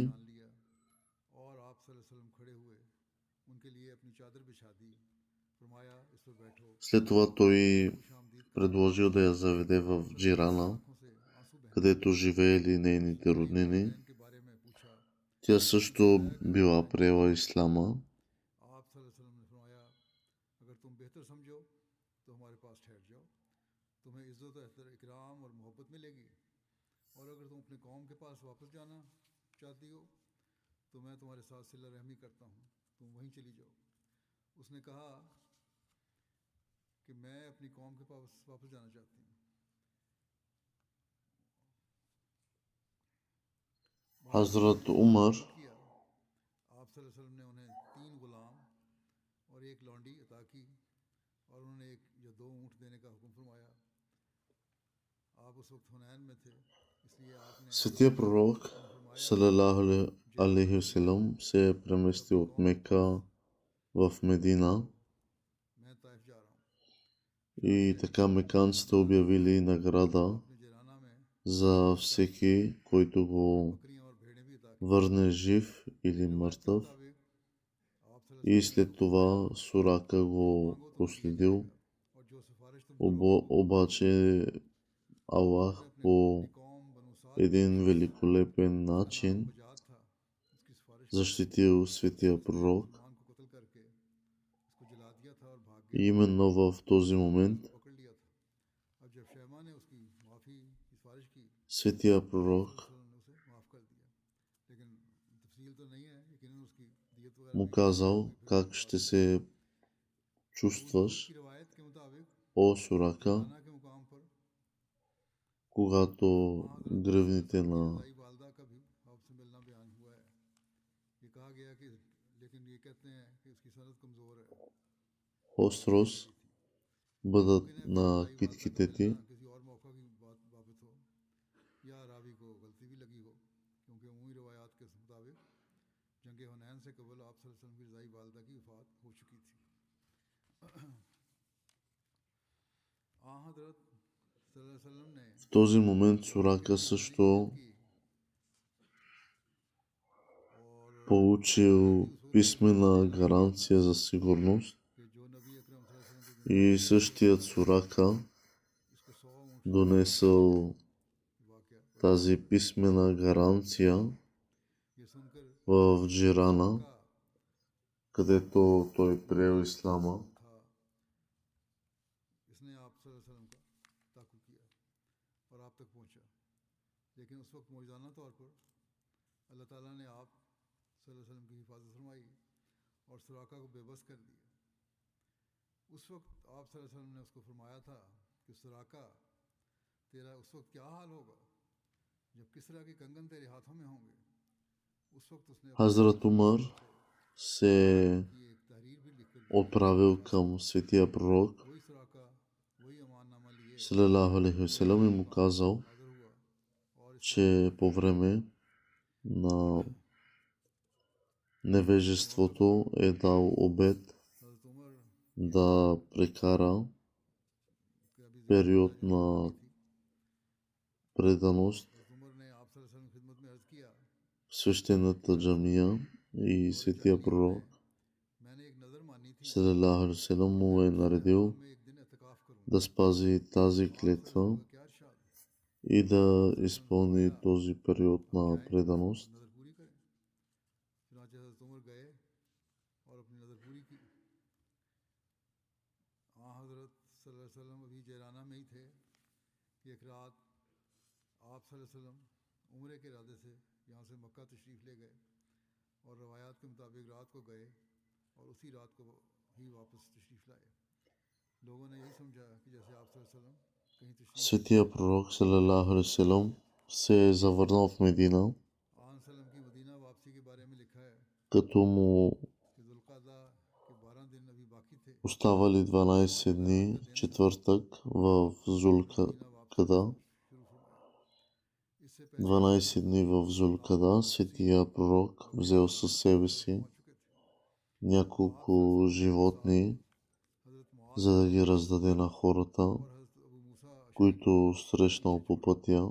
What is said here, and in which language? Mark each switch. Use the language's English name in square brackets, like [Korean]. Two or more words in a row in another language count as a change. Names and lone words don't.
[Urdu] جان لیا اور آپ [Arabic] صلى الله عليه وسلم [Urdu] کھڑے ہوئے ان کے لیے اپنی چادر بچھا دی فرمایا اس پر بیٹھو [Bulgarian] След това той [Urdu] خوش آمدید کہا [Bulgarian] предложил да я заведе в Джирана, [Urdu] آنکھوں سے آنسو بہنے [Bulgarian] където живеели нейните роднини. [Urdu] حسین کے بارے میں پوچھا [Bulgarian] Тя също била приела ислама. [Urdu] आप [Arabic] صلى الله عليه وسلم [Urdu] نے فرمایا اگر تم بہتر سمجھو تو ہمارے پاس ٹھہر جاؤ تمہیں عزت اکرام اور محبت ملے گی اور اگر تم اپنے قوم کے پاس واپس جانا چاہتی ہو تو میں تمہارے ساتھ صلہ رحمی کرتا ہوں تم وہیں چلی جاؤ اس نے کہا کہ میں اپنی قوم کے پاس واپس جانا چاہتی ہوں Hazrat Umar کیا آپ [Arabic] صلى الله عليه وسلم [Urdu] نے انہیں 3 غلام اور ایک لونڈی عطا کی اور انہوں نے 1 یا 2 اونٹ دینے کا حکم فرمایا آپ اس وقت حنین میں تھے اس لیے آپ نے [Bulgarian] Светия пророк [Arabic] صلى الله عليه وسلم [Bulgarian] се е преместил от Мека в Медина [Urdu] میں طائف جا رہا ہوں [Bulgarian] и така меканците обявили награда [Urdu] اپنے جعرانہ میں [Bulgarian] за всеки, който го [Urdu] بکریاں اور بھیڑیں بھی عطا کی [Bulgarian] върне жив или мъртъв. [Urdu] مطابق آپ صلی اللہ [Bulgarian] И след това Сурака го проследил. [Urdu] اور جو سفارش تم [Bulgarian] Обаче Аллах по [Urdu] قوم بنو سعد [Bulgarian] един великолепен начин [Urdu] بذات تھا اس کی سفارش [Bulgarian] защитил светия пророк. [Urdu] مسلمان کو قتل کر کے اس کو جلا دیا تھا اور بھاگ [Bulgarian] И именно в този момент [Urdu] گیا پکڑ لیا تھا اب جب شیما نے اس کی معافی کی سفارش کی [Bulgarian] светия пророк [Urdu] نے اسے معاف کر دیا لیکن تفصیل تو نہیں ہے یقیناً اس کی دیت وغیرہ [Bulgarian] му казал как ще се чувстваш, [Urdu] کی روایت کے مطابق [Bulgarian] о Сурака, [Urdu] خانہ کے مقام پر [Bulgarian] когато гръвните на [Urdu] دائی والدہ کا بھی آپ سے ملنا بیان ہوا ہے یہ کہا گیا کہ لیکن یہ کہتے ہیں کہ اس کی سند کمزور ہے [Bulgarian] Острос бъдат на китките ти. [Urdu] کسی اور موقع کی بات بابت ہو یا راوی کو غلطی بھی لگی ہو کیونکہ عمومی روایات کے مطابق جنگ حنین سے قبل آپ [Arabic] صلى الله عليه وسلم [Urdu] کی رضاعی والدہ کی وفات ہو چکی تھی حضرت [Arabic] صلى الله عليه وسلم [Urdu] ने [Bulgarian] В този момент Сурака също получил писмена гаранция за сигурност [Urdu] کہ جو نبی اکرم [Arabic] صلى الله عليه وسلم [Urdu] के [Bulgarian] и същият Сурака [Urdu] اس کو 100 اونٹ [Bulgarian] донесъл [Urdu] वाक़या [Bulgarian] тази писмена гаранция [Urdu] یہ سن کر [Bulgarian] в Джирана, [Urdu] का [Bulgarian] където той приел ислама. [Urdu] تھا اس نے آپ [Arabic] صلى الله عليه وسلم [Urdu] کا تعاقب کیا اور آپ تک پہنچا لیکن اس وقت موجودانہ طور پر اللہ تعالیٰ نے آپ [Arabic] صلى الله عليه وسلم [Urdu] کی حفاظت فرمائی اور سراقہ کو بے بس کر دیا اس وقت آپ [Arabic] صلى الله عليه وسلم [Urdu] نے اس کو فرمایا تھا کہ سراقہ تیرا اس وقت کیا حال ہوگا جب کسریٰ کے کنگن تیرے ہاتھوں میں ہوں گے اس وقت اس نے [Bulgarian] Хазрат Умар се [Urdu] اپنی ایک تحریر بھی لکھ کر دی [Bulgarian] отправил към светия пророк [Urdu] وہی سراقہ وہی امان نامہ لیے [Arabic] صلى الله عليه وسلم [Bulgarian] и му казал, [Urdu] حاضر ہوا اور اس [Bulgarian] че по време на невежеството е дал обет [Urdu] हज़रत उमर [Bulgarian] да прекара [Urdu] کے ابھی [Bulgarian] период на преданост [Urdu] حضرت عمر نے آپ [Arabic] صلى الله عليه وسلم [Urdu] کی خدمت میں عرض کیا [Bulgarian] в свещената джамия и светия пророк [Urdu] میں نے ایک نذر مانی تھی [Arabic] صلى الله عليه وسلم [Bulgarian] му е наредил [Urdu] میں ایک دن اعتکاف کروں گا [Bulgarian] да спази тази клетва [Urdu] کیا ارشاد [Bulgarian] и да изпълни този период на преданост. [Urdu] نذر پوری کریں چنانچہ حضرت عمر گئے اور اپنی نذر پوری کی حضرت [Arabic] صلى الله عليه وسلم [Urdu] ابھی جعرانہ میں ہی تھے کہ ایک رات آپ [Arabic] صلى الله عليه وسلم [Urdu] عمرے کے ارادے سے یہاں سے مکہ تشریف لے گئے اور روایات کے مطابق رات کو گئے اور اسی رات کو ہی واپس تشریف لائے لوگوں نے یہی سمجھا کہ جیسے آپ [Arabic] صلى الله عليه وسلم [Urdu] کہیں تشریف [Bulgarian] Светия пророк [Arabic] صلى الله عليه وسلم [Bulgarian] се е завърнал в Медина, [Urdu] آں سلم کی مدینہ واپسی کے بارے میں لکھا ہے [Bulgarian] като му [Urdu] کہ ذوالقعدہ کے 12 دن ابھی باقی تھے [Bulgarian] оставали 12 дни, четвъртък в Зулкада. 12 дни в Зулкада светия пророк взел със себе си няколко животни, за да ги раздаде на хората, които срещнал по пътя.